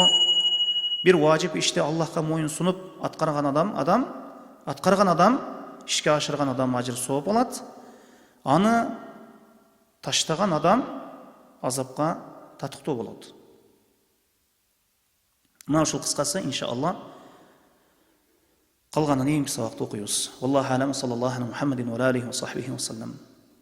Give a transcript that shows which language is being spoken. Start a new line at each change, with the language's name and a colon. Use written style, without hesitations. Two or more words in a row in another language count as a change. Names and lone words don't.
Kyrgyz: Бир важип иште Аллахка моюн сунуп аткарган адам, ишке ашырган адам ажыр сооп алат. Аны таштаган адам азапка татыктуу болот. Мына ушул кыскасы иншалла. Калганын эми сабакта окуйбуз.
Arabic: والله أعلم، صلى الله على محمد وعليه وصحبه وسلم.